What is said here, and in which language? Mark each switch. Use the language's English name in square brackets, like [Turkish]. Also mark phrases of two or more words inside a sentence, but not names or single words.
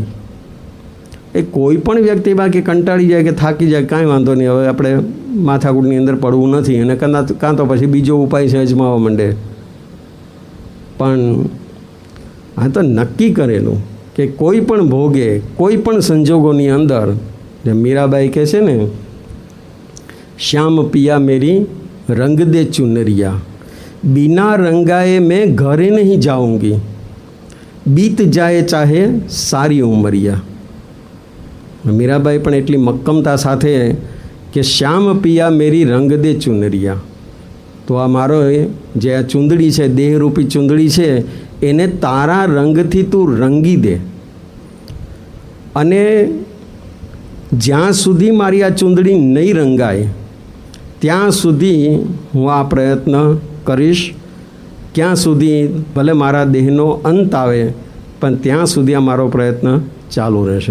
[Gujarati] એ કોઈ પણ વ્યક્તિ બાકી કંટાળી જાય કે થાકી જાય કાંઈ વાંધો નહીં, હવે આપણે માથાકૂટની અંદર પડવું નથી અને કાં તો પછી બીજો ઉપાય છે અજમાવવા માંડે. પણ આ તો નક્કી કરેલું કે કોઈ પણ ભોગે, કોઈ પણ સંજોગોની અંદર, જે મીરાબાઈ કહે છે ને, [Hindi] श्याम पिया मेरी रंग दे चुनरिया, बिना रंगाए मैं घरे नहीं जाऊंगी, बीत जाए चाहे सारी उमरिया. [Gujarati] મીરાબાઈ પણ એટલી મક્કમતા સાથે કે [Hindi] श्याम पिया मेरी रंग दे चुनरिया, [Gujarati] તો આ મારો જે આ ચૂંદડી છે, દેહરૂપી ચૂંદડી છે, એને તારા રંગથી તું રંગી દે, અને જ્યાં સુધી મારી આ ચૂંદડી નહીં રંગાય ત્યાં સુધી હું આ પ્રયત્ન કરીશ, ક્યાં સુધી ભલે મારા દેહનો અંત આવે પણ ત્યાં સુધી આ મારો પ્રયત્ન ચાલુ રહેશે.